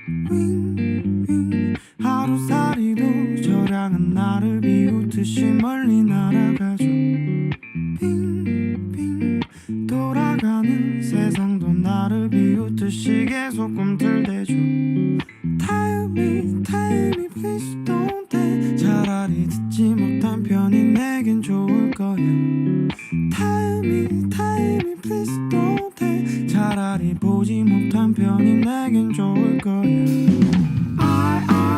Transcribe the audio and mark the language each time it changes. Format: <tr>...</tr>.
<ko>윙윙 하루살이도 저량은 나를 비웃듯이 멀리 날아가죠. 빙빙 돌아가는 세상도 나를 비웃듯이 계속 꿈틀대죠.</ko> <en>Tell me, tell me, please don't tell.</en> <ko>차라리 듣지 못한 편이 내겐 좋을 거야.</ko> <en>Tell me, please don't tell.</en> <ko>차라리 보지 못한 편이 내겐 좋을 거야.</ko>